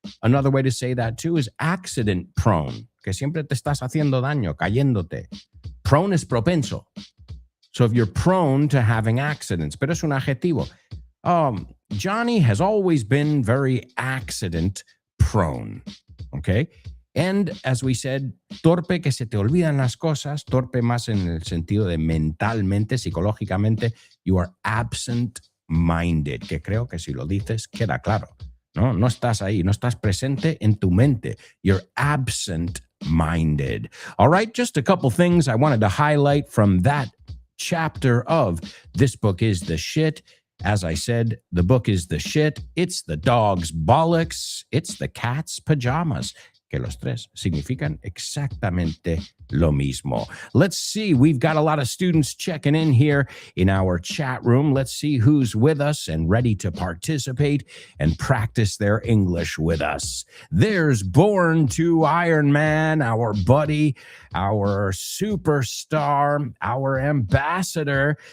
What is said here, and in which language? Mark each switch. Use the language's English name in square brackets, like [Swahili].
[English] Another way to say that too is accident prone, [Spanish] que siempre te estás haciendo daño, cayéndote. [English] Prone is propenso. So if you're prone to having accidents, [Spanish] pero es un adjetivo. [English] Johnny has always been very accident prone. Okay? And as we said, [Spanish] torpe, que se te olvidan las cosas, torpe más en el sentido de mentalmente, psicológicamente, [English] you are absent-minded, [Spanish] que creo que si lo dices queda claro. No estás ahí, no estás presente en tu mente. [English] You're absent-minded. All right, just a couple things I wanted to highlight from that chapter of This Book is the Shit. As I said, the book is the shit. It's the dog's bollocks. It's the cat's pajamas. [Spanish] Que los tres significan exactamente lo mismo. [English] Let's see. We've got a lot of students checking in here in our chat room. Let's see who's with us and ready to participate and practice their English with us. There's Born to Iron Man, our buddy, our superstar, our ambassador.